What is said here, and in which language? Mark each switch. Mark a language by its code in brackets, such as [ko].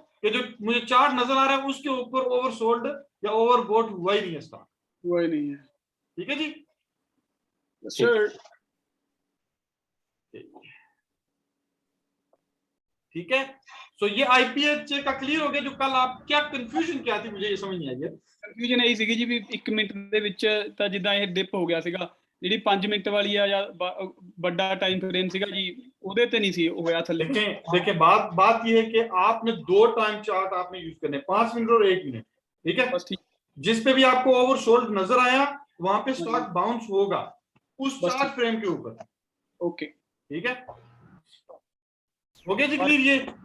[hi] कि जो मुझे चार्ट नजर आ रहा है उसके ऊपर ओवरसोल्ड या ओवरबोट हुआ ही नहीं है स्टॉक। वो ही नहीं है। ठीक है जी, सर, ठीक है। सो ये आईपीएच का क्लियर हो गया। जो कल आप क्या कंफ्यूजन क्या थी, मुझे ये समझ नहीं आई है। [pa] ਕਨਫਿਊਜ਼ਨ ਇਹੀ ਸੀਗੀ ਜੀ ਵੀ 1 ਮਿੰਟ ਦੇ ਵਿੱਚ ਤਾਂ ਜਿੱਦਾਂ ਇਹ ਡਿਪ ਹੋ ਗਿਆ ਸੀਗਾ, ਜਿਹੜੀ 5 ਮਿੰਟ ਵਾਲੀ ਆ ਜਾਂ ਵੱਡਾ ਟਾਈਮ ਫਰੇਮ ਸੀਗਾ ਜੀ, ਉਹਦੇ ਤੇ ਨਹੀਂ ਸੀ ਹੋਇਆ ਥੱਲੇ। [hi] देखें बात ये है कि आपने 2 टाइम चार्ट आपने यूज करने, 5 मिनट और 1 मिनट। ठीक है, बस ठीक, जिस पे भी आपको ओवरसोल्ड नजर आया वहां पे स्टॉक बाउंस होगा उस बस चार्ट फ्रेम के ऊपर। ओके, ठीक है, हो गया जी क्लियर ये?